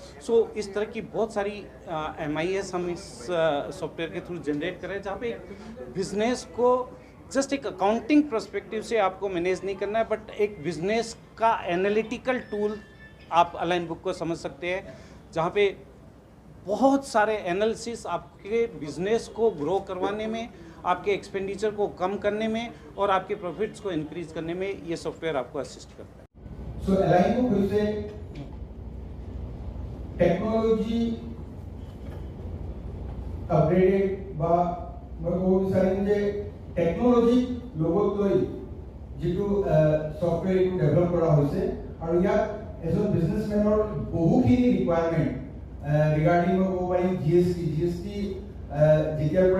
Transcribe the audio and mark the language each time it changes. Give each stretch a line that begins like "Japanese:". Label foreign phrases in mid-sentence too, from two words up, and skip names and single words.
Hindi: सो इस तरह की बहुत सारी MIS हम इस सॉफ्टवेयर के थ्रू जनरेट कर रहे हैं, जहाँ पे बिजनेस को जस्ट एक
English: accounting perspective
Hindi: से आपको मैनेज नहीं करना है, बट एक बिजनेस का
English: analytical tool
Hindi: आप अलाइन बुक को समझ सकते हैं, जहाँ पे बहुत सारे एनालिसिस आपके बिजनेस को ग्रो करवाने में, आपके एक्सपेंडिचर को कम करने में और आपके प्रॉफिट्स को इंक्रीज करने में ये सॉफ्टवेयर आपको असिस्ट करता है।
Assamese: सो अलाइन बुक হৈছে
English: technology upgraded
Assamese: বা মই ক'ব বিচাৰিম যে টেকনলজি লগত লৈ যেটো
English: software develop
Assamese: কৰা হৈছে আৰু ইয়াত এজন বিজনেছমেনৰ বহুখিনি
English: requirement regarding
Assamese: মই ক'ব পাৰিম GST যেতিয়াৰ পৰা